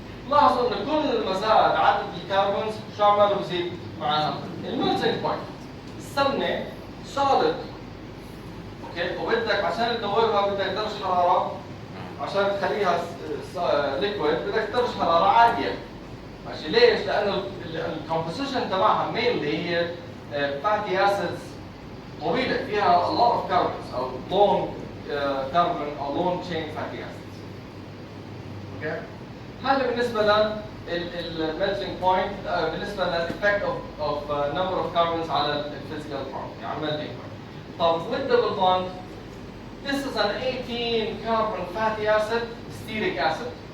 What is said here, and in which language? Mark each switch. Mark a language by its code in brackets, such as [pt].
[ar] لاحظوا إن كل ما زاد عدد الكربونز شو عمله بزيد معها؟ الميلتنج بوينت. السمنة solid، اوكي، وبدك عشان تدوبها بدك درجة حرارة، عشان تخليها ليكويد بدك درجة حرارة عالية. ماشي، ليش؟ لأنه الكومبوزيشن تبعها mainly هي fatty acids طويلة فيها [en] a lot of carbons [ar] أو long carbon أو [en] long chain fatty acids. [ar] اوكي؟ هذا بالنسبة للميلتنج بوينت، بالنسبة للإفكت of number of carbons على الفيزيكال بروبرتي، على الميلتنج بوينت. [en] طب with double bond، this is an 18 carbon fatty acid, stearic acid.